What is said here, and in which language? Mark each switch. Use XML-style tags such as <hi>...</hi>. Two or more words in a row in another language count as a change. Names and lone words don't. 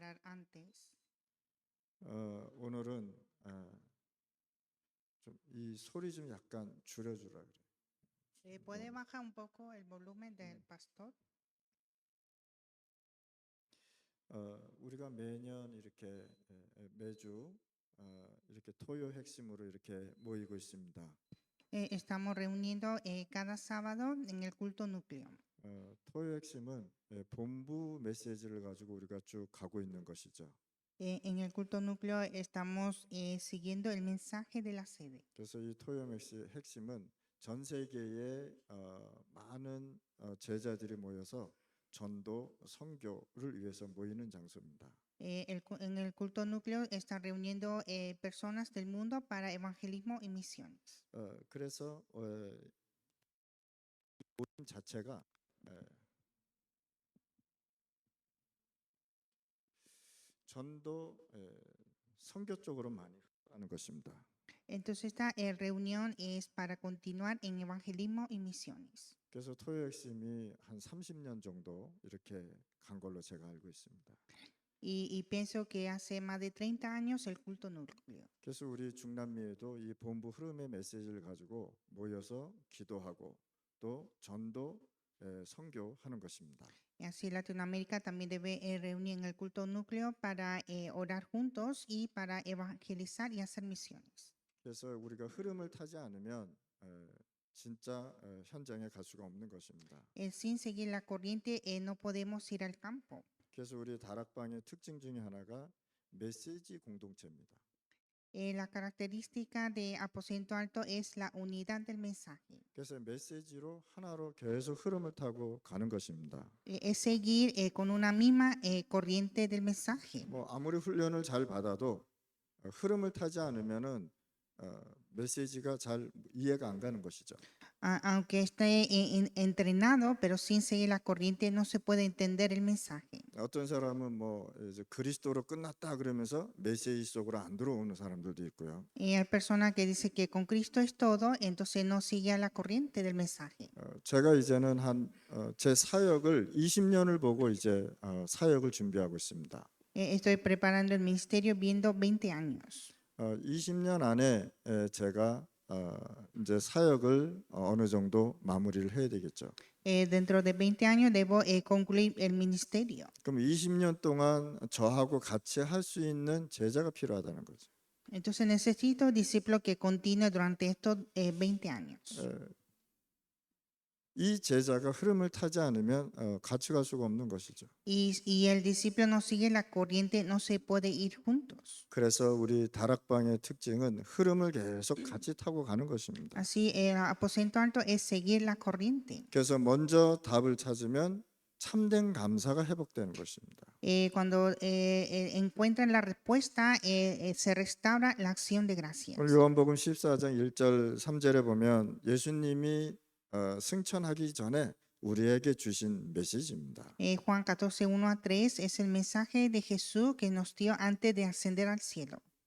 <es>hablar antes.</es> <ko>오늘은 좀 이 소리 좀 약간 줄여주라 그래.</ko> <es>¿Puede bajar un poco el volumen del pastor?</es> <ko>우리가 매년 이렇게 매주 이렇게 토요 핵심으로 이렇게 모이고 있습니다.</ko> <es>Estamos reuniendo cada sábado en el culto núcleo.</es> <ko>토요 핵심은 본부 메시지를 가지고 우리가 쭉 가고 있는 것이죠.</ko> <es>En el culto núcleo estamos siguiendo el mensaje de la sede.</es> <ko>그래서 이 토요 핵심은 전 세계의 많은 제자들이 모여서 전도, 선교를 위해서 모이는 장소입니다.</ko> <es>En el culto núcleo están reuniendo personas del mundo para evangelismo y misiones.</es> <ko>그래서 모임 자체가 전도, 선교 쪽으로 많이 하는 것입니다.</ko> <es>Entonces esta reunión es para continuar en evangelismo y misiones.</es> <ko>그래서 토요 핵심이 한 30년 정도 이렇게 간 걸로 제가 알고 있습니다.</ko> <es>Y pienso que hace más de 30 años el culto núcleo.</es> <ko>그래서 우리 중남미에도 이 본부 흐름의 메시지를 가지고 모여서 기도하고 또 전도, 선교하는 것입니다.</ko> <es>Y así Latinoamérica también debe reunir en el culto núcleo para orar juntos y para evangelizar y hacer misiones.</es> <ko>그래서 우리가 흐름을 타지 않으면 진짜 현장에 갈 수가 없는 것입니다.</ko> <es>Sin seguir la corriente no podemos ir al campo.</es> <ko>그래서 우리 다락방의 특징 중에 하나가 메시지 공동체입니다.</ko> <es>La característica de Aposento Alto es la unidad del mensaje.</es> <ko>그래서 메시지로 하나로 계속 흐름을 타고 가는 것입니다.</ko> <es>Es seguir con una misma corriente del mensaje.</es> <ko>뭐 아무리 훈련을 잘 받아도 흐름을 타지 않으면은 메시지가 잘 이해가 안 가는 것이죠.</ko> <es>Aunque esté entrenado, pero sin seguir la corriente no se puede entender el mensaje.</es> <ko>어떤 사람은 뭐 이제 그리스도로 끝났다 그러면서 메시지 속으로 안 들어오는 사람들도 있고요.</ko> <es>Hay personas que dicen que con Cristo es todo, entonces no sigue a la corriente del mensaje.</es> <ko>제가 이제는 제 사역을 20년을 보고 이제 사역을 준비하고 있습니다.</ko> <es>Estoy preparando el ministerio viendo 20 años.</es> <ko>20년 안에 제가 이제 사역을 어느 정도 마무리를 해야 되겠죠.</ko> <es>Dentro de 20 años debo concluir el ministerio.</es> <ko>그럼 20년 동안 저하고 같이 할 수 있는 제자가 필요하다는 거죠.</ko> <es>Entonces necesito discípulos que continúen durante estos 20 años.</es> <ko>이 제자가 흐름을 타지 않으면 같이 갈 수가 없는 것이죠.</ko> <es>Y el discípulo no sigue la corriente, no se puede ir juntos.</es> <ko>그래서 우리 다락방의 특징은 흐름을 계속 같이 타고 가는 것입니다.</ko> <es>Así el aposento alto es seguir la corriente.</es> <ko>그래서 먼저 답을 찾으면 참된 감사가 회복되는 것입니다.</ko> <es>Cuando encuentran la respuesta, se restaura la acción de gracias.</es> <ko>오늘 요한복음 14장 1절 3절에 보면 예수님이 승천하기 전에 우리에게 주신 메시지입니다.</ko> <es>Juan 14, 1 a 3 es el mensaje de Jesús que nos dio antes de ascender al cielo.</es>